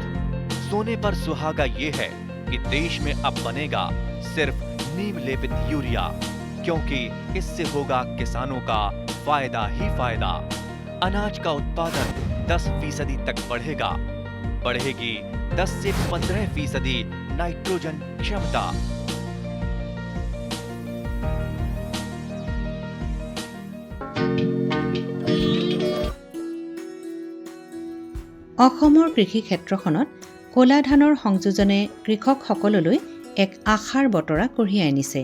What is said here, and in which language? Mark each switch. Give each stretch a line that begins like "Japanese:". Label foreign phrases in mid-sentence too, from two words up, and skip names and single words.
Hindi: सोने पर सुहागा ये है कि देश में अब बनेगा सिर्फ नीम लेपित यूरिया, क्योंकि इससे होगा किसानों का फायदा ही फायदा। अनाज का उत्पादन 10% तक बढ़ेगा, बढ़ेगी 10 से 15% नाइट्रोजन क्षमता।
Assamese: অসমৰ কৃষি ক্ষেত্ৰখনত ক'লা ধানৰ সংযোজনে কৃষকসকললৈ এক আশাৰ বতৰা কঢ়িয়াই আনিছে।